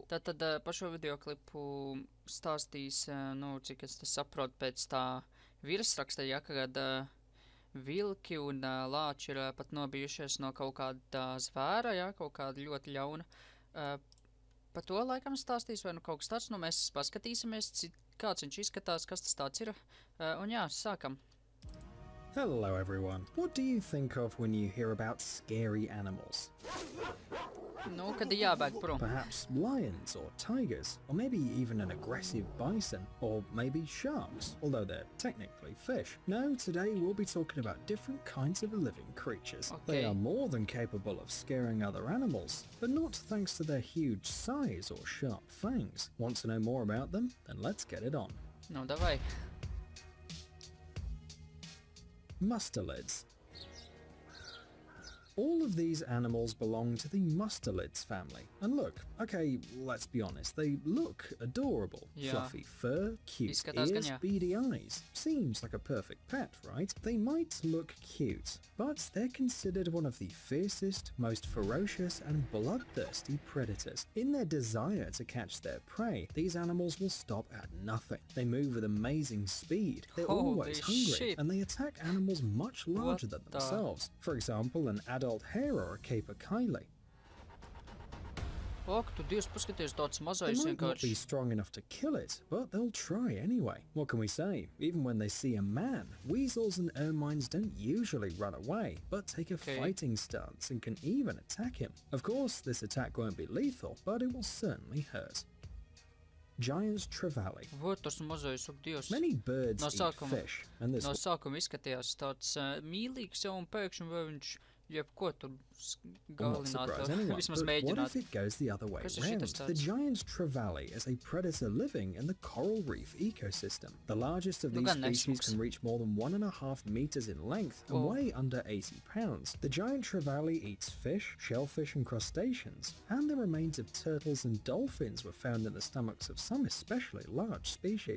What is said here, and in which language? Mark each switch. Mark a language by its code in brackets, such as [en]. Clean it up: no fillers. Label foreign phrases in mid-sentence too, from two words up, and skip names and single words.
[lv] Tātad par šo videoklipu stāstīs, cik es saprotu pēc tā virsraksta, ja, kad vilki un lāči ir pat nobijušies no kaut kāda zvēra, ja, kaut kāda ļoti ļauna. Par to laikam stāstīs, vai nu kaut kas tāds, mēs paskatīsimies, kāds viņš izskatās, kas tas tāds ir, un jā, sākam. [en] Hello everyone. What do you think of when you hear about scary animals? [lv] Nu, kad ir jābēg prom. [en] Perhaps lions or tigers, or maybe even an aggressive bison, or maybe sharks, although they're technically fish. No, today we'll be talking about different kinds of living creatures. Okay. They are more than capable of scaring other animals, but not thanks to their huge size or sharp fangs. Want to know more about them? Then let's get it on. [ru] Ну, давай. [en] Mustelids. All of these animals belong to the mustelids family. And look, okay, let's be honest, they look adorable. Yeah. Fluffy fur, cute [lv] Izskatās, [en] ears, [lv] gan jā. [en] beady eyes. Seems like a perfect pet, right? They might look cute, but they're considered one of the fiercest, most ferocious and bloodthirsty predators. In their desire to catch their prey, these animals will stop at nothing. They move with amazing speed, they're Holy always hungry, shit. and they attack animals much larger than What the- themselves. For example, an adult hare or a capercaillie. [lv] Ak, tu Dievs, paskaties, tāds [en] They [lv] mazais [en] might not be [lv] vienkārši. [en] strong enough to kill it, but they'll try anyway. What can we say? Even when they see a man, weasels and ermines don't usually run away, but take a Okay. fighting stance and can even attack him. Of course, this attack won't be lethal, but it will certainly hurt. Giant trevally. [lv] Vot, tas mazais, ak, Dievs. [en] Many birds [lv] No [en] eat [lv] sākuma- [en] fish, and this [lv] No sākuma izskatījās tāds mīlīgs jau, un pēkšņi vai viņš jebko tur [en] will not surprise [lv] galinātu. [en] anyone. [lv] Vismaz [en] But what [lv] mēģināt. [en] if it goes the other way [lv] Kas ir [en] round? [lv] šitas [en] The [lv] tāds? [en] giant trevally is a predator living in the coral reef ecosystem. The largest of [lv] Nu, [en] these [lv] gan [en] species [lv] nesmuks. [en] can reach more than 1.5 meters in length and Oh. weigh under 80 pounds. The giant trevally eats fish, shellfish and crustaceans, and the remains of turtles and dolphins were found in the stomachs of some especially large species.